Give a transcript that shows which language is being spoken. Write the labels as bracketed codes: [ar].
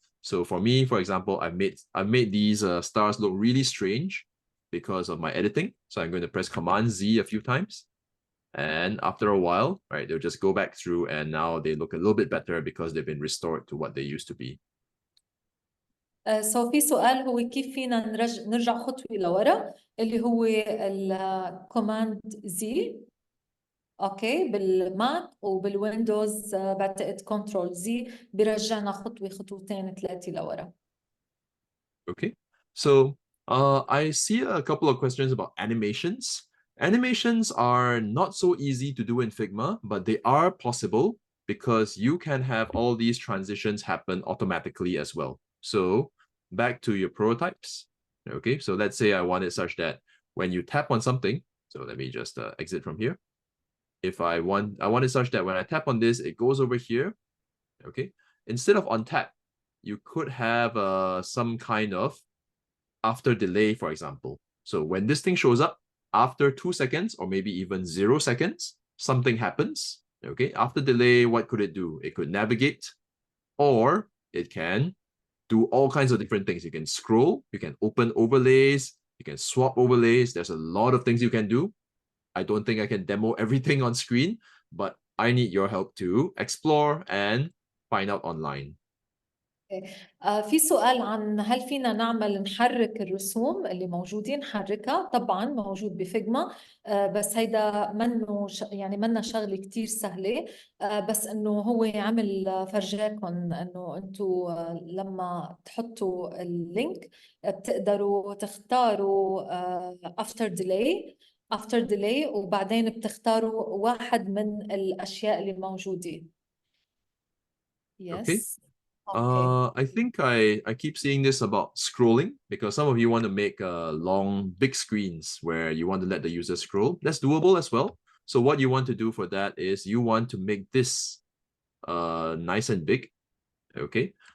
[en] So for me, for example, I've made these stars look really strange because of my editing. So I'm going to press Command Z a few times. And after a while, right, they'll just go back through and now they look a little bit better because they've been restored to what they used to be. [ar] في سؤال هو كيف فينا نرجع خطوة لورا، اللي هو الكوماند زي. اوكي بالماك وبالويندوز بعتقد كنترول زي بيرجعنا خطوتين ثلاثة لورا. [en] Okay, so I see a couple of questions about animations. Animations are not so easy to do in Figma, but they are possible because you can have all these transitions happen automatically as well. So back to your prototypes. Okay, so let's say I want it such that when you tap on something, so let me just exit from here. If I want it such that when I tap on this, it goes over here. Okay, instead of on tap, you could have some kind of after delay, for example. So when this thing shows up, after 2 seconds or maybe even 0 seconds, something happens. Okay, after delay, what could it do? It could navigate, or it can do all kinds of different things. You can scroll, you can open overlays, you can swap overlays. There's a lot of things you can do. I don't think I can demo everything on screen, but I need your help to explore and find out online. [ar] في سؤال عن هل فينا نحرك الرسوم اللي موجودين، نحركها. طبعا موجود بفيجما، بس هيدا يعني منا شغله كتير سهله. بس انه هو عمل فرجاكم انه انتم لما تحطوا اللينك بتقدروا تختاروا after delay after delay وبعدين بتختاروا واحد من الأشياء اللي موجودة. [en] Okay. Yes. Okay. I think I keep seeing this about scrolling because some of you want to make long, big screens where you want to let the user scroll. That's doable as well. So what you want to do for that is you want to make this nice and big. Okay.